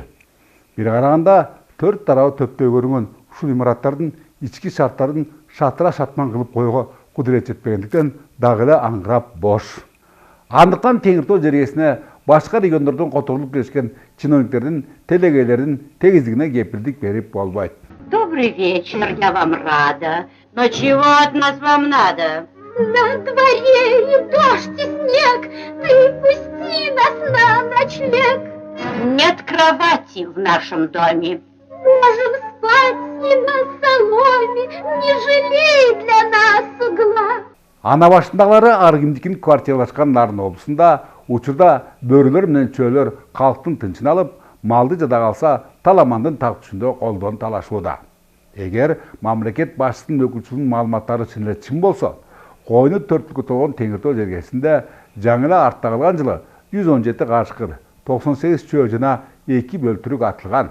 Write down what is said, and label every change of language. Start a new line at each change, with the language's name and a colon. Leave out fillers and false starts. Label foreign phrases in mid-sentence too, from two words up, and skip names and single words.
Kyrgyz: Бир караганда 4 тарабы төптөй көрүнгөн ушул имараттардын ички шарттарын шатыра шатман кылып коюуга кудурет жетпегендиктен дагы эле аңгырап бош. Андыктан Теңиртоо жергесине башка региондордон которулуп келишкен чиновниктердин, телегейлердин тегиздигине кепилдик берип болбойт.
Russian: Добрый вечер, я вам рада. Но чего от нас вам надо? На дворе и дождь, и снег, ты пусти нас на ночлег. Нет кровати в нашем доме. Можем спать и на соломе, не жалей для нас угла.
Kyrgyz: Ана башындагылары ар кимдикин квартиралашкан Нарын облусунда учурда бөрүлөр менен чөөлөр калктын тынчын алып, малды жада калса таламандын так түшүндө колдон талашууда. Эгер мамлекет башчысынын өкүлчүлүгүнүн маалыматтары чын эле чын болсо, койну төрткүлгө толгон Теңиртоо жергесинде жаңы эле артта калган жылы 117 кашкыр, 98 чөө жана 2 бөлтүрүк атылган.